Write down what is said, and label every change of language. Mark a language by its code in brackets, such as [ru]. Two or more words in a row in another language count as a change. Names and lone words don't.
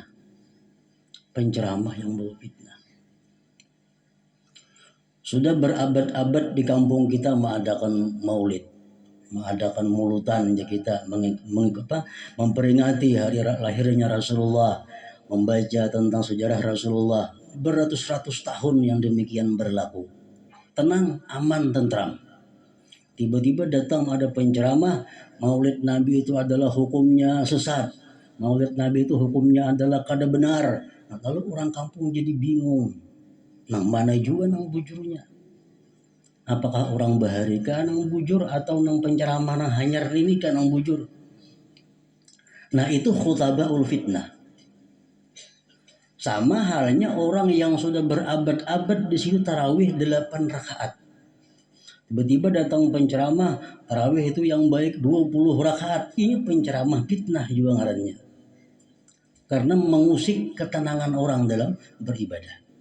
[id] Penceramah yang membawa fitnah. Sudah berabad-abad di kampung kita mengadakan maulid, mengadakan mulutan, kita memperingati hari lahirnya Rasulullah, membaca tentang sejarah Rasulullah. Beratus-ratus tahun yang demikian berlaku. Tenang, aman, tentram. Tiba-tiba datang ada penceramah, maulid Nabi itu adalah hukumnya sesat. Maulid Nabi itu hukumnya adalah kada benar. Nah, lalu orang kampung jadi bingung. [bjn] Nang mana juga nang bujurnya? Apakah orang bahari kah nang bujur atau nang penceramah nang hanyar ini kah nang bujur? [id] Nah, itu [ar] خطباء الفتنة. [id] Sama halnya orang yang sudah berabad-abad di situ tarawih 8 rakaat. Tiba-tiba datang penceramah, tarawih itu yang baik 20 rakaat. Ini penceramah fitnah juga ngarannya. karena mengusik ketenangan orang dalam beribadah.